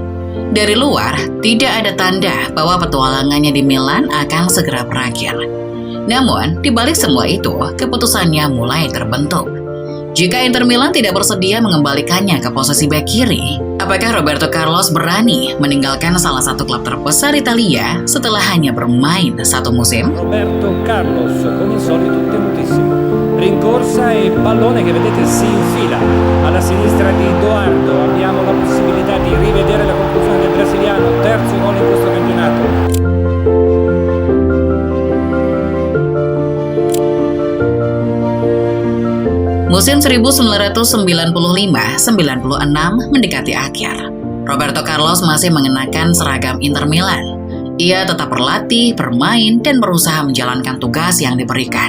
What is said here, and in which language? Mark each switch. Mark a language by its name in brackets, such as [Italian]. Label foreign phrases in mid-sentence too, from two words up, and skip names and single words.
[Indonesian] Dari luar, tidak ada tanda bahwa petualangannya di Milan akan segera berakhir. Namun, di balik semua itu, keputusannya mulai terbentuk. Jika Inter Milan tidak bersedia mengembalikannya ke posisi bek kiri, apakah Roberto Carlos berani meninggalkan salah satu klub terbesar Italia setelah hanya bermain satu musim? [Italian] Roberto Carlos, come al solito temutissimo. Rincorsa e pallone che vedete si infila alla sinistra di Edoardo. Abbiamo la possibilità di rivedere la conclusione del brasiliano, terzo gol in questo campionato. [Indonesian] Musim 1995-96 mendekati akhir. Roberto Carlos masih mengenakan seragam Inter Milan. Ia tetap berlatih, bermain, dan berusaha menjalankan tugas yang diberikan.